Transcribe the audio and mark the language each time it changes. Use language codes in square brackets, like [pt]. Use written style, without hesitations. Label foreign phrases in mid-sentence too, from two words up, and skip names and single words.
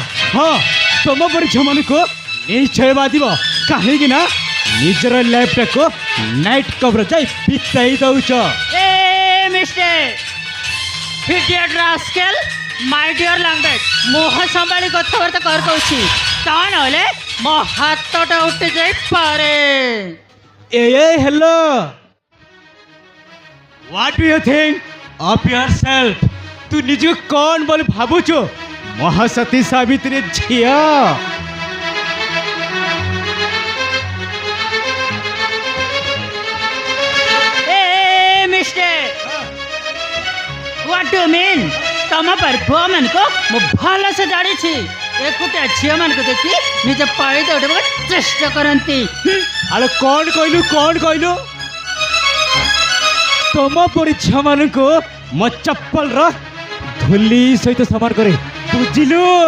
[or] ହଁ ତମ ପରି ଝିଅମାନଙ୍କୁ ନିଶ୍ଚୟ ବାଦିବ, କାହିଁକି ନା ନିଜର ଲାଇଫଟାକୁ ନାଇଟ୍ କ୍ଲବ୍ରେ ଯାଇ ବିତାଇ ଦଉଛ। [en] my dear [or] ଲାଙ୍ଗୁଏଜ ମୋହ ସମ୍ଭାଳି କଥାବାର୍ତ୍ତା କର କହୁଛି ତା ନହେଲେ ମୋ ହାତଟା ଉଠି ଯାଇପାରେ। [en] hello, what do you think of yourself? [or] ତୁ ନିଜକୁ କଣ ବୋଲି ଭାବୁଛୁ? ମହାସତୀ ସାବିତ୍ରୀ ଝିଅ। [en] What do you mean? [or] ତମ ପରି ପୁଅ ମାନଙ୍କୁ ମୁଁ ଭଲସେ ଜାଣିଛି। ଏକୁଟିଆ ଝିଅ ମାନଙ୍କୁ ଦେଖି ନିଜ ପାଳିତ ଉଠେଇବାକୁ ଚେଷ୍ଟା କରନ୍ତି। ଆରେ କଣ କହିଲୁ? ତମ ପରି ଝିଅମାନଙ୍କୁ ମୋ ଚପଲର ଧୂଲି ସହିତ ସମାନ କରେ, ବୁଝିଲୁ?